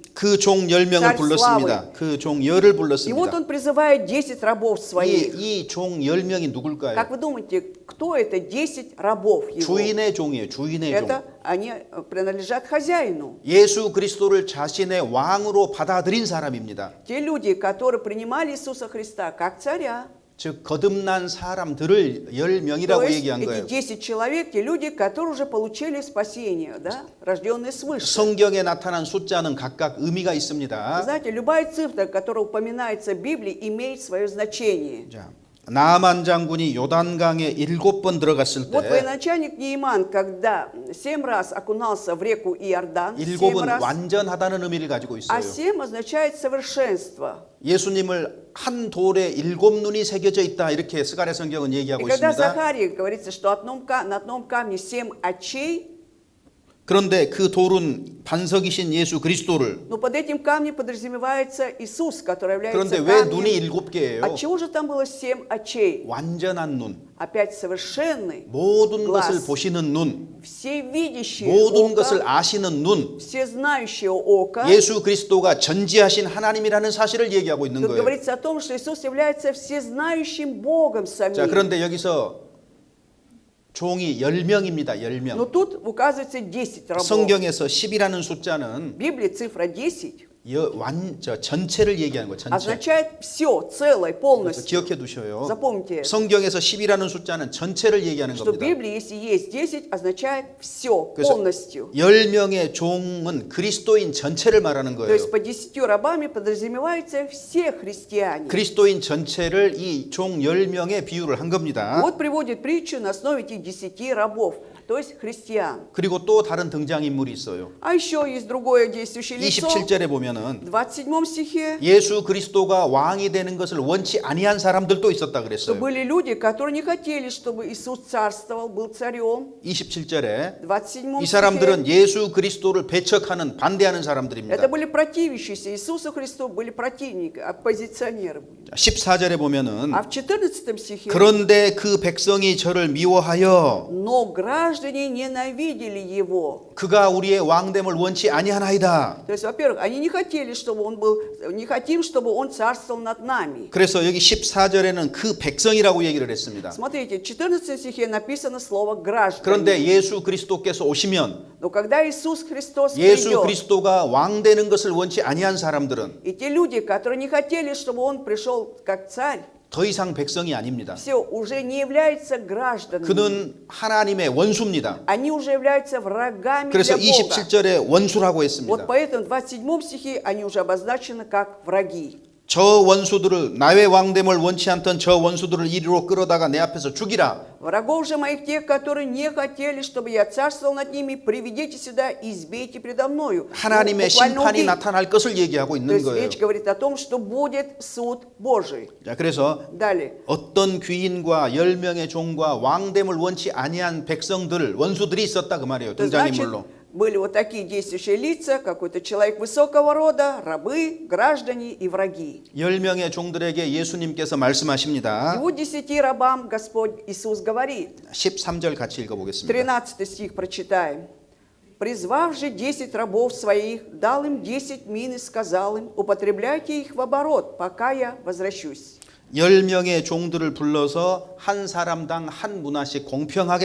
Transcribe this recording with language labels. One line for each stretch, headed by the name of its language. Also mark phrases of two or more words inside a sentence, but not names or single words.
Korean: 그 종 10명을 잘 불렀습니다. 그 종 10을
Russian: И вот
Korean: 불렀습니다.
Russian: Он призывает 10 рабов своих.
Korean: 이 종 10명이 누굴까요?
Russian: Как вы думаете, кто это 10 рабов Его?
Korean: 주인의 종이에요. 주인의 종.
Russian: Это они принадлежат хозяину.
Korean: 예수 그리스도를 자신의 왕으로 받아들인 사람입니다.
Russian: Те люди, которые принимали Иисуса Христа как царя.
Korean: 즉 거듭난 사람들을
Russian: То
Korean: 10명이라고
Russian: есть
Korean: 얘기한
Russian: эти
Korean: 거예요.
Russian: 10 человек, те люди, которые уже получили спасение, да? Рожденные свыше.
Korean: 성경에 나타난 숫자는 각각 의미가
Russian: Вы
Korean: 있습니다.
Russian: знаете, любая цифра, которая упоминается в Библии, имеет свое значение.
Korean: 자, 나만 장군이 요단강에 7번 들어갔을
Russian: Вот
Korean: 때
Russian: военачальник Неиман, когда 7 раз окунался в реку Иордан, 7
Korean: 7은
Russian: раз,
Korean: 완전하다는 의미를 가지고
Russian: а
Korean: 있어요.
Russian: 7 означает совершенство.
Korean: 예수님을 한 돌에 7눈이 새겨져 있다 이렇게 스가랴 성경은
Russian: И
Korean: 얘기하고
Russian: когда
Korean: 있습니다.
Russian: Захарии говорится, что на одном камне 7 очей,
Korean: 그런데 그 돌은 반석이신 예수 그리스도를
Russian: но под этим камнем подразумевается Иисус, который
Korean: 그런데
Russian: является
Korean: 왜 눈이
Russian: камнем.
Korean: 7개예요?
Russian: Отчего же там было 7 очей?
Korean: 완전한 눈,
Russian: Опять совершенный,
Korean: 모든
Russian: глаз,
Korean: 것을 보시는 눈,
Russian: всевидящее
Korean: 모든
Russian: око,
Korean: 것을 아시는 눈,
Russian: всезнающее око.
Korean: 예수 그리스도가 전지하신 하나님이라는 사실을 얘기하고 있는
Russian: Тут
Korean: 거예요.
Russian: говорится о том, что Иисус является всезнающим Богом
Korean: 자,
Russian: самим.
Korean: 그런데 여기서 종이 10명입니다. 10명.
Russian: Но тут указывается 10 рабов.
Korean: 성경에서 10이라는 숫자는
Russian: В Библии цифра 10
Korean: 전체를 얘기하는 거예요. 전체.
Russian: означает все, целое,
Korean: 그래서
Russian: полностью.
Korean: 기억해 두셔요.
Russian: Запомните,
Korean: 성경에서 10이라는 숫자는 전체를 얘기하는
Russian: что в
Korean: 겁니다.
Russian: Библии, если есть 10, означает все,
Korean: 그래서
Russian: полностью.
Korean: 10명의 종은 그리스도인 전체를 말하는
Russian: То
Korean: 거예요.
Russian: есть по 10 рабами подразумеваются все христиане.
Korean: 그리스도인 전체를 이 종 10명에 비유를 한 겁니다.
Russian: Вот приводит притчу на основе этих 10 рабов. то есть христиан.
Korean: 그리고 또 다른 등장인물이 있어요.
Russian: А еще есть другое действующее лицо.
Korean: 27절에 보면은
Russian: В 27 стихе,
Korean: 예수 그리스도가 왕이 되는 것을 원치 아니한 사람들도 있었다
Russian: что
Korean: 그랬어요.
Russian: были люди, которые не хотели, чтобы Иисус царствовал, был царем.
Korean: 27절에
Russian: В 27
Korean: 이
Russian: стихе,
Korean: 사람들은 예수 그리스도를 배척하는 반대하는 사람들입니다.
Russian: это были противящиеся Иисусу Христу, были противники, оппозиционеры.
Korean: 14절에 보면은
Russian: А в 14 стихе,
Korean: 그런데 그 백성이 저를 미워하여 но граждане ненавидели его. 그가 우리의 왕됨을 원치 아니하나이다.
Russian: То есть, во-первых, они не хотели, чтобы он был, не хотим, чтобы он царствовал над нами.
Korean: 그래서 여기 14절에는 그 백성이라고 얘기를 했습니다.
Russian: Смотрите, в 14 стихе написано слово «граждане».
Korean: 그런데 예수 그리스도께서 오시면
Russian: Но когда Иисус Христос
Korean: 예수
Russian: придет,
Korean: 그리스도가 왕 되는 것을 원치 아니한 사람들은
Russian: и те люди, которые не хотели, чтобы он пришел как царь,
Korean: 더 이상 백성이 아닙니다.
Russian: все, уже не являются гражданами.
Korean: 그는 하나님의 원수입니다.
Russian: Они уже являются врагами
Korean: 그래서
Russian: для Бога.
Korean: 27절에 원수라고
Russian: Вот
Korean: 했습니다.
Russian: поэтому в 27 стихе они уже обозначены как враги.
Korean: 저 원수들을 나의 왕됨을 원치 않던 저 원수들을 이리로 끌어다가 내 앞에서 죽이라.
Russian: Врагов же моих, тех, которые не хотели, чтобы я царствовал над ними, приведите сюда и избейте предо мною.
Korean: 하나님의
Russian: Буквально
Korean: 심판이
Russian: убить.
Korean: 나타날 것을 얘기하고
Russian: То
Korean: 있는
Russian: есть
Korean: 거예요.
Russian: речь говорит о том, что будет суд Божий.
Korean: 자, 그래서
Russian: Далее.
Korean: 어떤 귀인과 10명의 종과 왕됨을 원치 아니한 백성들, 원수들이 있었다 그 말이에요.
Russian: То есть, значит,
Korean: 등장인물로.
Russian: были вот такие действующие лица, какой-то человек высокого рода, рабы, граждане и враги.
Korean: 10명의 종들에게 예수님께서
Russian: И
Korean: 말씀하십니다.
Russian: вот 10 рабам Господь Иисус говорит.
Korean: 13절 같이 읽어보겠습니다.
Russian: 13 стих прочитаем. «Призвав же 10 рабов своих, дал им 10 мин и сказал им, употребляйте их в оборот, пока я возвращусь».
Korean: 10명의 종들을 불러서 한 사람당 한 문화씩 공평하게